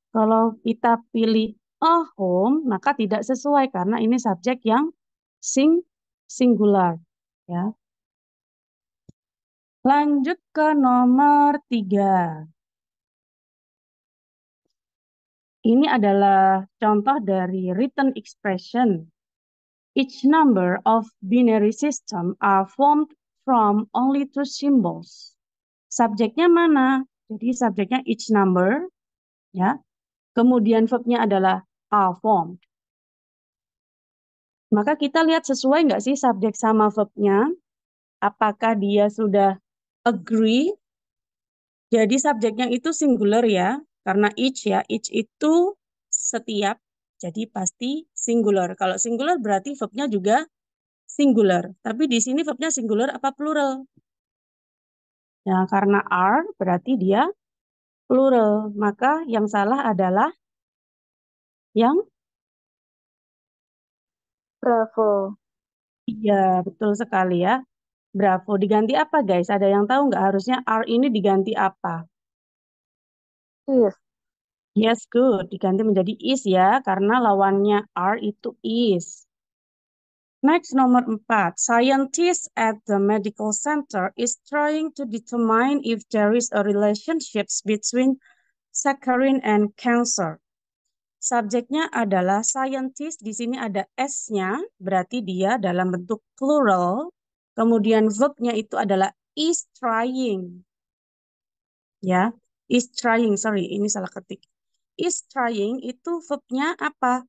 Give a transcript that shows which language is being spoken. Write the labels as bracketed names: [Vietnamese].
[Indonesian] Kalau kita pilih a home, maka tidak sesuai karena ini subjek yang singular. Ya. Lanjut ke nomor 3. Ini adalah contoh dari written expression. [English] Each number of binary system are formed from only two symbols. [Indonesian] Subjeknya mana? Jadi subjeknya each number, ya. Kemudian verbnya adalah are formed. Maka kita lihat sesuai nggak sih subjek sama verbnya? Apakah dia sudah agree? Jadi subjeknya itu singular ya, karena each ya, each itu setiap, jadi pasti singular. Kalau singular berarti verbnya juga singular. Tapi di sini verbnya singular apa plural? Ya, karena are berarti dia plural. Maka yang salah adalah yang [English] Bravo. [Indonesian] iya, betul sekali ya. Bravo. Diganti apa guys? Ada yang tahu nggak harusnya are ini diganti apa? [English] Is. Yes, good. [Indonesian] Diganti menjadi is ya, karena lawannya are itu is. Next, nomor 4. [English] Scientists at the medical center is trying to determine if there is a relationship between saccharin and cancer. [Indonesian] Subjeknya adalah scientist, di sini ada S-nya, berarti dia dalam bentuk plural. Kemudian verbnya itu adalah is trying. Ya, is trying, sorry, ini salah ketik. Is trying itu verbnya apa?